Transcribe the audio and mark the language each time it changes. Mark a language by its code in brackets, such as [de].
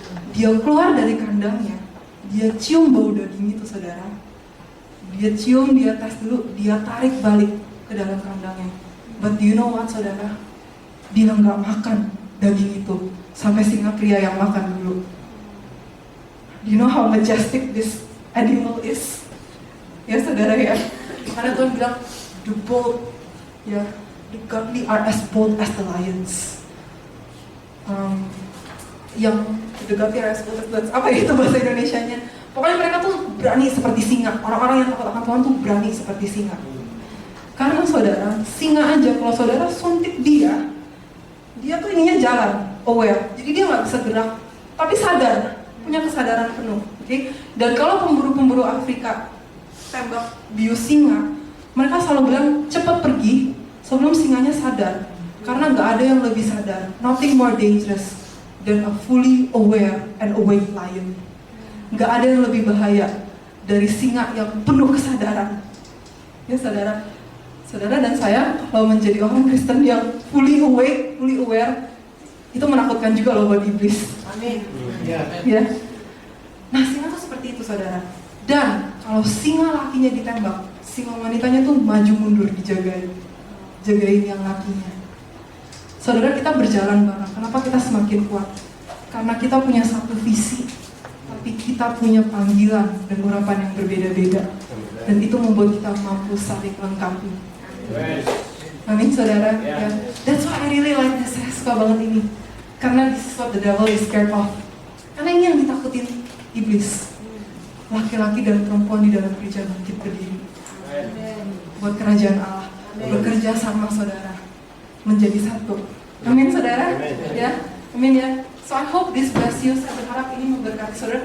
[id] Dia keluar dari kandangnya, dia cium bau daging itu, saudara. Dia cium, dia tes dulu, dia tarik balik ke dalam kandangnya. [en] But do you know what, [id] saudara? Dia nggak makan daging itu sampai singa pria yang makan dulu. [en] Do you know how majestic this animal is? [id] Ya, saudara, ya. Karena Tuhan bilang, [en] the bold, ya, the godly are as bold as the lions. Yang the godly are as bold as the lions. [id] Apa ya itu bahasa Indonesianya? Pokoknya mereka tuh berani seperti singa. Orang-orang yang takut akan Tuhan tuh berani seperti singa. Karena saudara, singa aja kalau saudara suntik dia tuh ininya jalan, aware. Jadi dia nggak bisa gerak, tapi sadar. Punya kesadaran penuh, oke? Dan kalau pemburu-pemburu Afrika tembak bius singa, mereka selalu bilang cepat pergi sebelum singanya sadar, karena nggak ada yang lebih sadar. [en] Nothing more dangerous than a fully aware and awake lion. [id] Nggak ada yang lebih bahaya dari singa yang penuh kesadaran. Ya, saudara, dan saya kalau menjadi orang Kristen yang [en] fully awake, fully aware, [id] itu menakutkan juga loh buat iblis. Amin. Ya. Nah, singa tuh seperti itu, saudara. Dan kalau singa lakinya ditembak, singa wanitanya tuh maju mundur dijagain, jagain yang lakinya. Saudara, kita berjalan bareng. Kenapa kita semakin kuat? Karena kita punya satu visi, tapi kita punya panggilan dan urapan yang berbeda-beda. Dan itu membuat kita mampu saling melengkapi. Amin, saudara. Ya. [en] That's why I really like this. [id] Saya suka banget ini. Karena [en] this is what the devil is scared of. [id] Karena ini yang ditakutin iblis. Laki-laki dan perempuan di dalam gereja bangkit berdiri buat kerajaan Allah. Bekerja sama, saudara, menjadi satu. Amin, saudara. Ya, amin ya. [en] So I hope this bless you. [id] Saya berharap ini memberkati saudara.